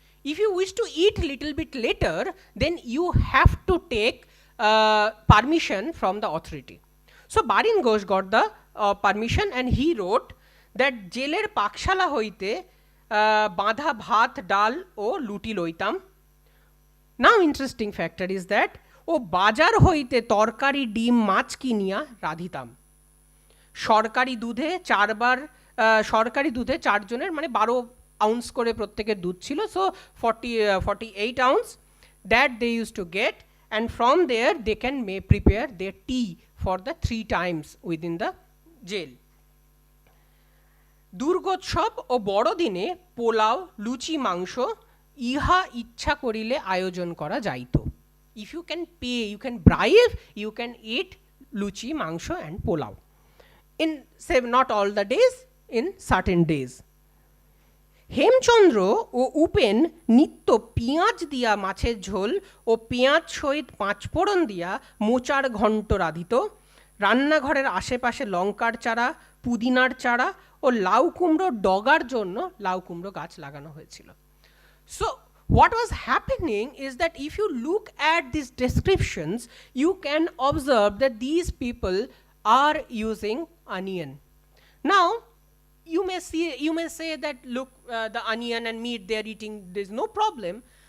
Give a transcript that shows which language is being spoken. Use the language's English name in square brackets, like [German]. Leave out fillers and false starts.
[English] if you wish to eat little bit later, then you have to take permission from the authority. So Barin Ghosh got the permission, and he wrote that [Bangla] জেলের পাকশালা হইতে বাঁধা ভাত ডাল ও লুটি লইতাম. [English] Now interesting factor is that [Bangla] ও বাজার হইতে তরকারি ডিম মাছ কিনিয়া রাঁধিতাম. সরকারি দুধে সরকারি দুধে 4 জনের মানে 12 ounce করে প্রত্যেকের দুধ ছিল, [English] so 48 ounce that they used to get, and from there they can prepare their tea for the 3 times within the jail. [Bangla] দুর্গোৎসব ও বড়দিনে পোলাও লুচি মাংস ইহা ইচ্ছা করিলে আয়োজন করা যাইত. [English] If you can pay, you can bribe, you can eat luchi, mangsho and pulao. In, say, not all the days, in certain days. [Bangla] Hemchandra ও উপেন নিত্য পেঁয়াজ দিয়া মাছের ঝোল ও পেঁয়াজ সহিত 5 ফোড়ন দিয়া মোচার ঘণ্ট রাঁধিত. রান্নাঘরের আশেপাশে লঙ্কার চারা, পুদিনার চারা ও লাউ কুমড়ো ডগার জন্য লাউ কুমড়ো গাছ লাগানো হয়েছিল. [English] So what was happening is that if you look at these descriptions, you can observe that these people are using onion. Now, you may say that look, the onion and meat they are eating, there is no problem.